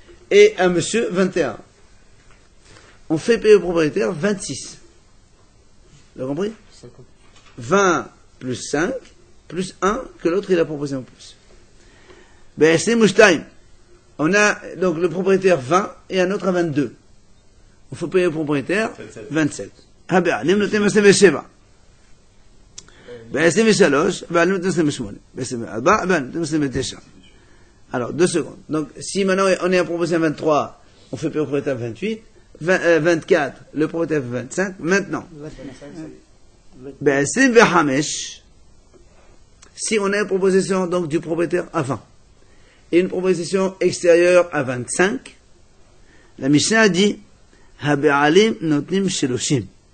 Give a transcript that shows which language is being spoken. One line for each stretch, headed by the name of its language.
French: Et un monsieur 21. On fait payer au propriétaire 26. Vous avez compris? 20 plus 5, plus 1 que l'autre il a proposé en plus. Ben, c'est Mouchtaim. On a donc le propriétaire 20 et un autre à 22. On fait payer au propriétaire 27.
Hebrew: הבעלים נותנים 27, ב-23, הבעלים נותנים 28, ב-24, הבעלים נותנים 29.
French: Alors, 2 secondes. Donc, si maintenant on est à proposition 23, on fait payer au propriétaire 28, 24, le propriétaire 25, maintenant. ב-25, si on a une proposition donc du propriétaire à 20, et une proposition extérieure à 25, la Mishnah dit,
Hebrew: הבעלים נותנים 30.